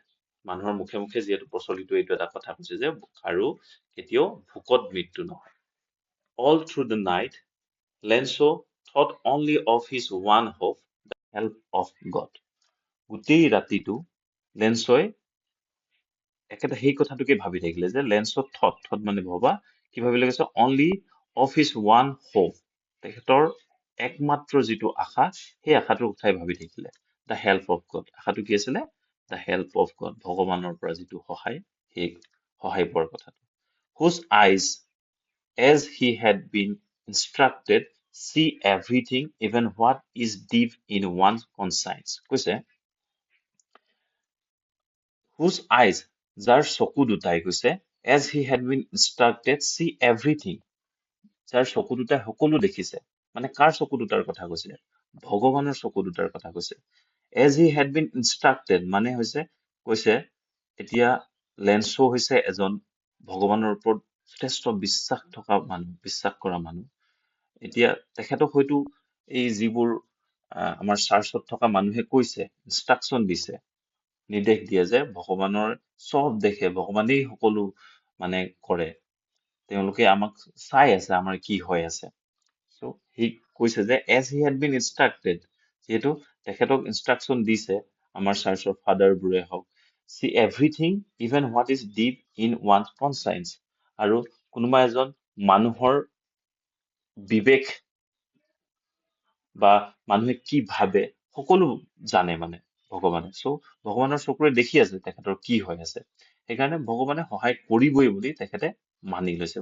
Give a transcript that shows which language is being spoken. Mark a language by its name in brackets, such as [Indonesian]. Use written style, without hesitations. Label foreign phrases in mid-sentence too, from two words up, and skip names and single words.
[Assamese] মানুহৰ মুখে মুখে যিহেতু প্ৰচলিত এইটো এটা কথা কৈছে যে আৰু কেতিয়াও ভোকত মৃত্যু নহয়। [English] All through the night, Lenso thought only of his one hope, the help of God. [Assamese] গোটেই ৰাতিটো লেন্সই একেটা সেই কথাটোকে ভাবি থাকিলে যে লেন্সত থট মানে ভবা, কি ভাবি লাগিছে, [English] only of his one hope, [Assamese] তেখেতৰ একমাত্ৰ যিটো আশা, সেই আশাটোৰ কথাই ভাবি থাকিলে। [English] the help of God, [Assamese] আশাটো কি আছিলে, [English] the help of God, [Assamese] ভগৱানৰ পৰা যিটো সহায়, সেই সহায় পোৱাৰ কথাটো। [English] whose eyes as he had been instructed see everything, even what is deep in one's conscience. কৈছে whose eyes, [Assamese] যাৰ চকু দুটাই, কৈছে [English] as he had been instructed see everything, [Assamese] যাৰ চকু দুটাই সকলো দেখিছে। মানে কাৰ চকু দুটাৰ কথা কৈছে, ভগৱানৰ চকু দুটাৰ কথা কৈছে। [English] as he had been instructed [Assamese] মানে হৈছে, কৈছে এতিয়া লেন্সো হৈছে এজন ভগৱানৰ ওপৰত যথেষ্ট বিশ্বাস থকা মানুহ, বিশ্বাস কৰা মানুহ। এতিয়া তেখেতক হয়তো এই যিবোৰ আমাৰ চাৰ্চত থকা মানুহে কৈছে, ইনষ্ট্ৰাকচন দিছে, নিৰ্দেশ দিয়ে যে ভগৱানৰ চব দেখে, ভগৱানেই সকলো মানে কৰে, তেওঁলোকে আমাক চাই আছে আমাৰ কি হৈ আছে। [English] So [Assamese] সি কৈছে যে [English] as he had been instructed, [Assamese] যিহেতু তেখেতক ইনষ্ট্ৰাকচন দিছে আমাৰ চাৰ্চৰ ফাদাৰবোৰে হওক, [English] see everything, even what is deep in one's conscience, [Assamese] আৰু কোনোবা এজন মানুহৰ বিবেক বা মানুহে কি ভাবে সকলো জানে মানে ভগৱানে। চ' ভগৱানৰ চকুৰে দেখি আছে তেখেতৰ কি হৈ আছে, সেইকাৰণে ভগৱানে সহায় কৰিবই বুলি তেখেতে মানি লৈছে।